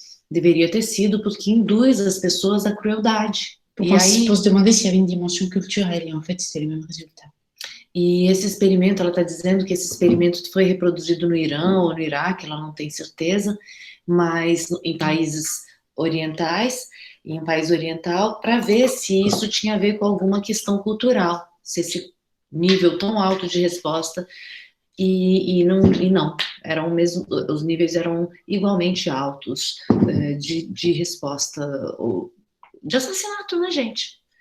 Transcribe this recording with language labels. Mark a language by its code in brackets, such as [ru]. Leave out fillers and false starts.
[pt] Deveria ter sido, porque induz as pessoas à crueldade. [fr] Pour se demander s'il y avait une dimension culturelle, et en fait, c'était le même résultat. [pt] E esse experimento, ela está dizendo que esse experimento foi reproduzido no Irã ou no Iraque, ela não tem certeza, mas em países orientais, em um país oriental, para ver se isso tinha a ver com alguma questão cultural, se esse nível tão alto de resposta, e não, eram mesmo, os níveis eram igualmente altos de resposta, de assassinato, né, gente?